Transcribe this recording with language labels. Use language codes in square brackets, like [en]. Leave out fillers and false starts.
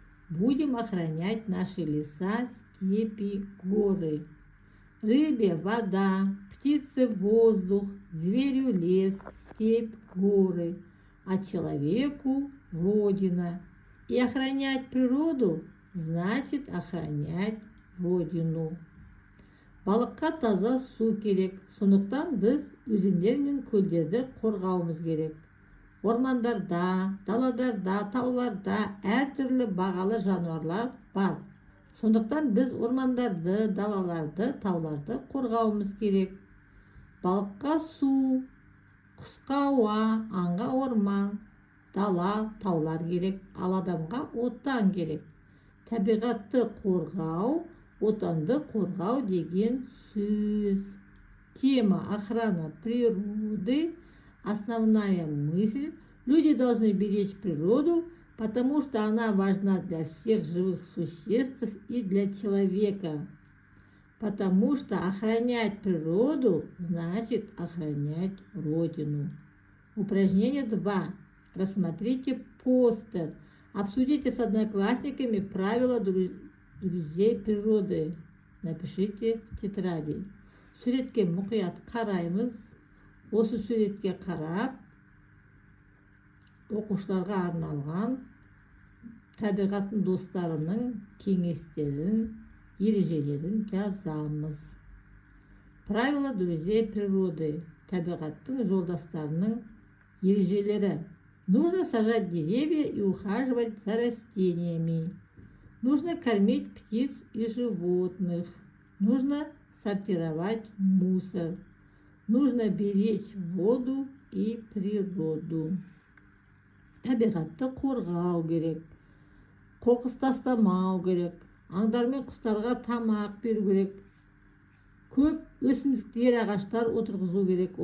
[ru] Будем охранять наши леса, степи, горы. Рыбе вода, птице воздух, зверю лес, степь, горы, а человеку родина. И охранять природу значит охранять родину. [kk] Балыққа таза су керек, сондықтан біз өзендер мен көлдерді қорғауымыз керек. Ормандарда, далаларда, тауларда әртүрлі бағалы жануарлар бар. Сондықтан біз ормандарды, далаларды, тауларды қорғауымыз керек. Балыққа су, құсқа ауа, аңға орман, дала, таулар керек, ал адамға отан керек. Табиғатты қорғау, отанды қорғау деген сөз. [ru] Тема охрана природы. Основная мысль. Люди должны беречь природу, потому что она важна для всех живых существ и для человека. Потому что охранять природу значит охранять Родину. Упражнение 2. Рассмотрите постер. Обсудите с одноклассниками правила друзей природы. Напишите в тетради. [kk] Суретке мұқият қараймыз. Осы суретке қарап, оқушыларға арналған табиғаттың достарының кеңестерін, ережелерін жазамыз. [ru] Правила друзей природы. [kk] Табиғаттың жолдастарының ережелері. [ru] Нужно сажать деревья и ухаживать за растениями. Нужно кормить птиц и животных. Нужно сортировать мусор. Нужно беречь воду и природу. [kk] Табиғатты қорғау керек. Қоқыс тастамау керек. Аңдар мен құстарға тамақ беру керек. Көп өсімдіктер, ағаштар отырғызу керек.